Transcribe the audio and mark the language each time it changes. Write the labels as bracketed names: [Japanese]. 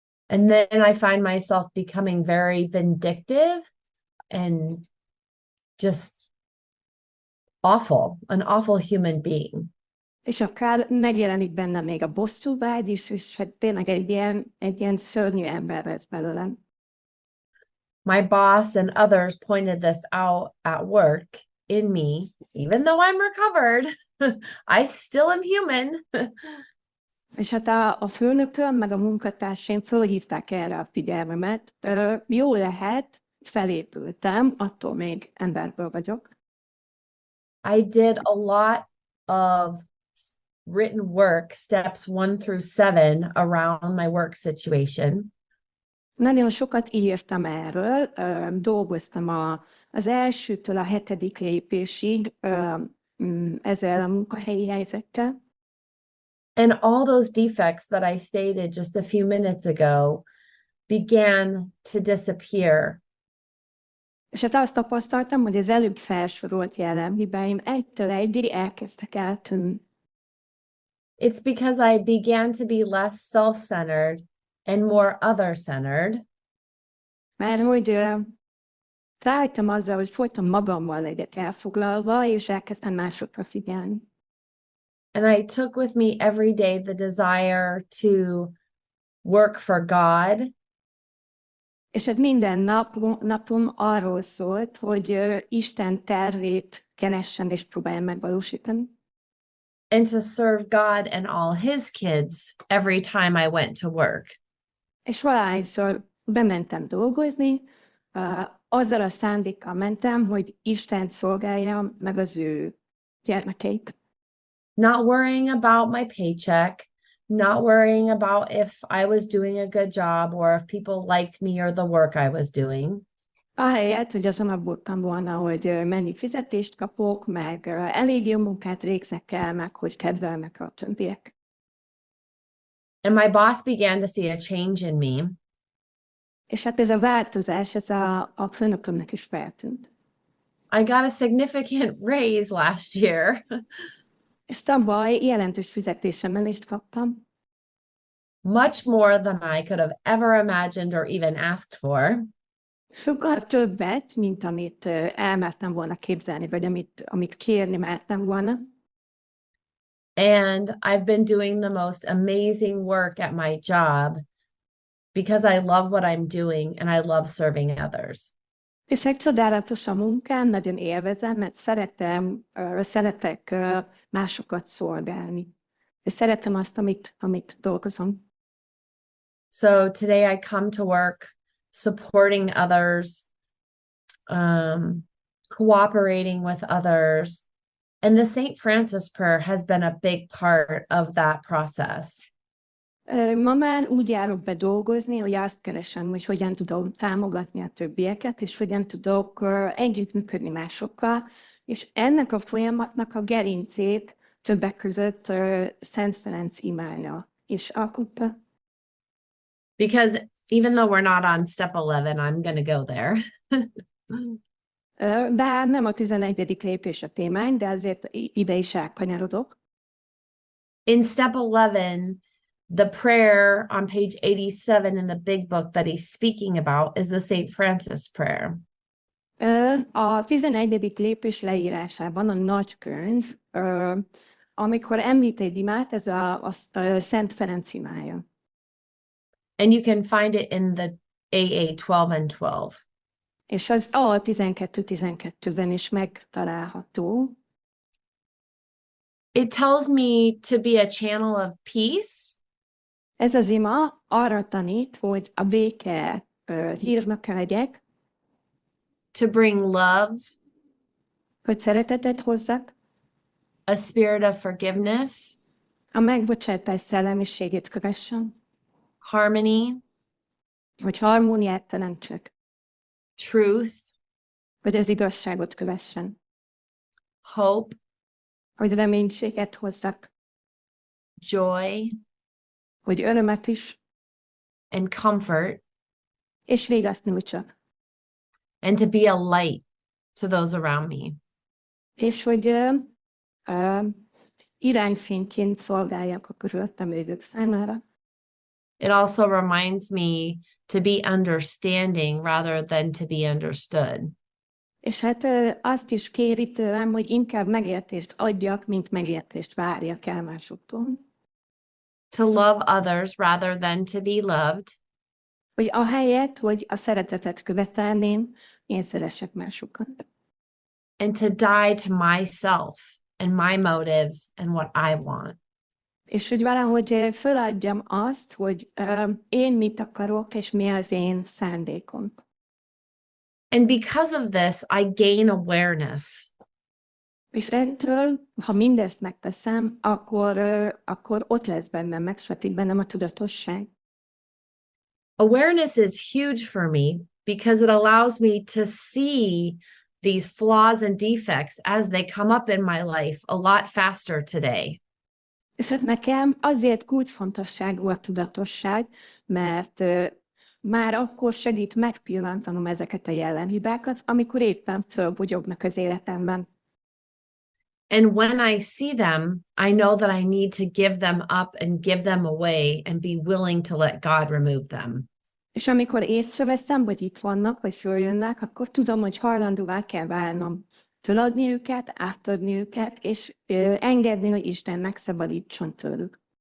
[English] And then I find myself becoming very vindictive and just awful, an awful human being. [Hungarian] És akár megjelenik bennem még a bosszúvágy is, és hát tényleg egy ilyen szörnyű ember lesz belőlem. [English] My boss and others pointed this out at work in me, even though I'm recovered. I still am human. [Hungarian] És hát a főnököm, meg a munkatársaim fölhívták erre a figyelmemet. Jó lehet, felépültem, attól még emberből vagyok. [English] I did a lot of written work, steps 1 through 7, around my work situation. [Hungarian] Nagyon sokat írtam erről, dolgoztam az elsőtől a 7. lépésig ezzel a munkahelyi helyzettel. [English] And all those defects that I stated just a few minutes ago began to disappear. [Hungarian] És hát azt tapasztaltam, hogy az előbb felsorolt jellemhibáim egytől egyig elkezdtek eltűnni. [English] It's because I began to be less self-centered and more other-centered. [Hungarian] Mert hogy rájöttem azzal, hogy folyton magammal legyek elfoglalva, és elkezdtem másokra figyelni. [English] And I took with me every day the desire to work for God. [Hungarian] És hát minden napom arról szólt, hogy Isten tervét keressen és próbáljam megvalósítani. [English] And to serve God and all his kids every time I went to work. [Hungarian] És valahányszor bementem dolgozni, azzal a szándékkal mentem, hogy Istent szolgáljam, meg az ő gyermekeit. [English] Not worrying about my paycheck, not worrying about if I was doing a good job or if people liked me or the work I was doing. [Hungarian] Ahelyett, hogy azon aggódtam volna, hogy mennyi fizetést kapok, meg elég jó munkát végzek el, meg hogy kedvelnek a többiek. [English] And my boss began to see a change in me. [Hungarian] És hát ez a változás, ez a főnökömnek is feltűnt. [English] I got a significant raise last year. [Hungarian] És tavaly jelentős fizetésemelést kaptam. [English] Much more than I could have ever imagined or even asked for. [Hungarian] Sokkal többet, mint amit elmertem volna képzelni, vagy amit kérni mertem volna. [English] And I've been doing the most amazing work at my job because I love what I'm doing and I love serving others. [Hungarian] És egy csodálatos a munkám, nagyon élvezem, mert szeretek másokat szolgálni. És szeretem azt, amit dolgozom. [English] So today I come to work supporting others, cooperating with others. And the St. Francis prayer has been a big part of that process. [Hungarian] Ma már úgy járok be dolgozni, hogy azt keresem, hogy hogyan tudom támogatni a többieket, és hogyan tudok együttműködni másokkal, és ennek a folyamatnak a gerincét többek között Szent Ferenc imája is alkotta. [English] Because even though we're not on step 11, I'm going to go there. [Hungarian] Bár nem a 11. lépés a témány, de azért ide is elkanyarodok. [English] In step 11, the prayer on page 87 in the big book that he's speaking about is the St. Francis prayer. [Hungarian] A 11. lépés leírásában a Nagykönyv, amikor említ egy imát, ez a Szent Ferenc imája. [English] And you can find it in the AA 12 and 12. [Hungarian] És az a 12-12-ben is megtalálható. [English] It tells me to be a channel of peace. [Hungarian] Ez az ima arra tanít, hogy a béke hírnöke legyek, [English] to bring love, [Hungarian] hogy szeretetet hozzak, [English] a spirit of forgiveness, [Hungarian] a megbocsátás szellemiségét kövessem, [English] harmony, [Hungarian] hogy harmóniát teremtsek, [English] truth, [Hungarian] hogy az igazságot kövessen, [English] hope, [Hungarian] hogy reménységet hozzak, [English] joy, [Hungarian] hogy örömet is, [English] and comfort, [Hungarian] és végaszt nyújtsak. [English] and to be a light to those around me. [Hungarian] És hogy irányfényként szolgáljak a körülöttem lévők számára. [English] It also reminds me to be understanding rather than to be understood. [Hungarian] És hát azt is kéri tőlem, hogy inkább megértést adjak, mint megértést várjak el másoktól. [English] To love others rather than to be loved. [Hungarian] Hogy ahelyett, hogy a szeretetet követelném, én szeressek másokat. [English] And to die to myself and my motives and what I want. [Hungarian] És hogy valahogy föladjam azt, hogy én mit akarok, és mi az én szándékom. [English] And because of this, I gain awareness. [Hungarian] És ettől, ha mindezt megteszem, akkor ott lesz bennem, megsvetik bennem a tudatosság. [English] Awareness is huge for me because it allows me to see these flaws and defects as they come up in my life a lot faster today. [Hungarian] És hát nekem azért kulcsfontosságú a tudatosság, mert már akkor segít megpillantanom ezeket a jellemhibákat, amikor éppen fölbugyognak az életemben. [English] And when I see them, I know that I need to give them up and give them away and be willing to let God remove them. [Hungarian] És amikor észreveszem, hogy itt vannak, vagy följönnek, akkor tudom, hogy hajlandóvá kell válnom. Föladni őket, átadni őket, és engedni, hogy Isten megszabadítson tőlük.